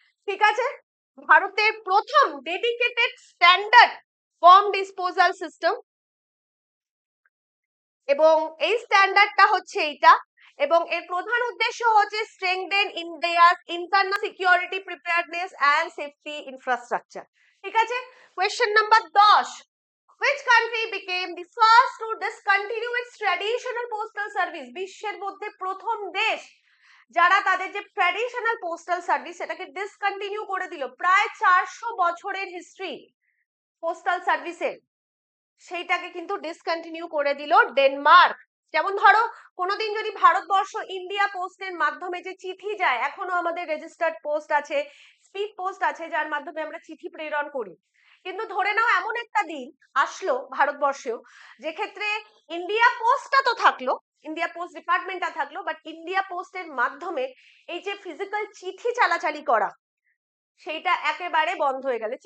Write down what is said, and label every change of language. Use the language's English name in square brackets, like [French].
[Bangla] ঠিক আছে, ভারতের প্রথম dedicated standard bomb disposal system, এবং এই স্ট্যান্ডার্ডটা হচ্ছে এইটা, এবং এর প্রধান উদ্দেশ্য হচ্ছে [English] Strengthen India's internal security preparedness and safety infrastructure. [Bangla] ঠিক আছে, [English] Question number 10, which country became the first to discontinue its traditional postal service? [Bangla] বিশ্বের মধ্যে প্রথম দেশ যারা তাদের যে ট্র্যাডিশনাল পোস্টাল সার্ভিস সেটাকে ডিসকন্টিনিউ করে দিল। প্রায় 400 বছরের হিস্ট্রি পোস্টাল সার্ভিসের, সেইটাকে কিন্তু ডিসকন্টিনিউ করে দিল ডেনমার্ক। যেমন ধরো, কোনোদিন যদি ভারতবর্ষ ইন্ডিয়া পোস্টের মাধ্যমে যে চিঠি যায়, এখনো আমাদের রেজিস্টার্ড পোস্ট আছে, স্পিড পোস্ট আছে, যার মাধ্যমে আমরা চিঠি প্রেরণ করি, কিন্তু ধরে নাও এমন একটা দিন আসলো ভারতবর্ষেও, যে ক্ষেত্রে ইন্ডিয়া পোস্টটা তো থাকলো, ইন্ডিয়া পোস্ট ডিপার্টমেন্টটা থাকলো, বাট ইন্ডিয়া পোস্টের মাধ্যমে এই যে ফিজিক্যাল চিঠি চালাচালি করা, সেইটা একেবারে বন্ধ হয়ে গেল।